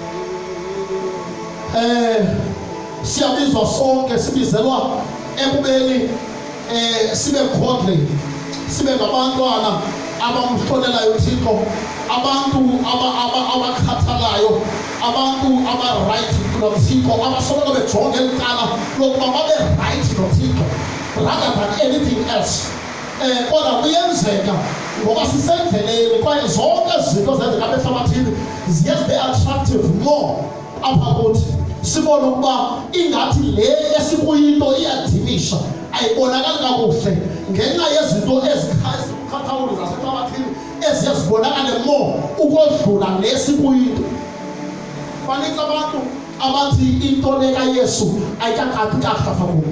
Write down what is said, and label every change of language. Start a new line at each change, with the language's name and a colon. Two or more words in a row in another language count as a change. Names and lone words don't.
Xhosa: Siyabizwa sonke, sibizelwa ekubeni sibe godly, sibe ngabantwana abamhlonelayo uThixo, abantu abakhathalayo, abantu aba-right noThixo, abasoloko bejonge elicala lokuba babe right noThixo
English: rather than anything else.
Xhosa: Kodwa kuyenzeka ngoba sisendleleni kwaye zonke izinto zenzeka apha ehlabathini ziye zibe
English: attractive more
Xhosa: apha kuthi, sibone ukuba ingathi le esikuyinto iyadinisha, ayibonakali kakuhle ngenxa yezinto ezikhathawuli zasehlabathini eziye zibonakale more ukodlula le sikuyinto. Banintsi abantu abathi into le kaYesu ayikaqathi kakuhle apha kubo.